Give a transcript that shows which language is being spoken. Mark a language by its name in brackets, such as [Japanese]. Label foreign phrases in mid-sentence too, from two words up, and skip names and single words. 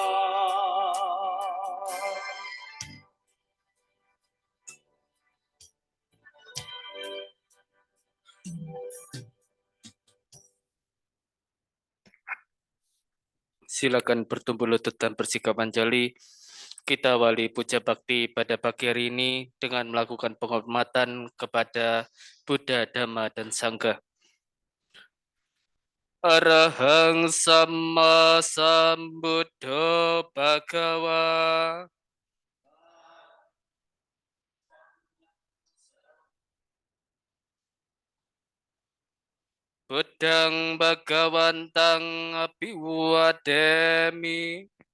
[Indonesian] Silakan bertumbuh lutut dan bersikap anjali. Kita awali puja bakti pada pagi hari ini dengan melakukan penghormatan kepada Buddha, Dhamma, dan Sangha. [Pali] Arahang Sama Sambuddho Bhagawa. Buddhang Bhagawantang Abhiwademi.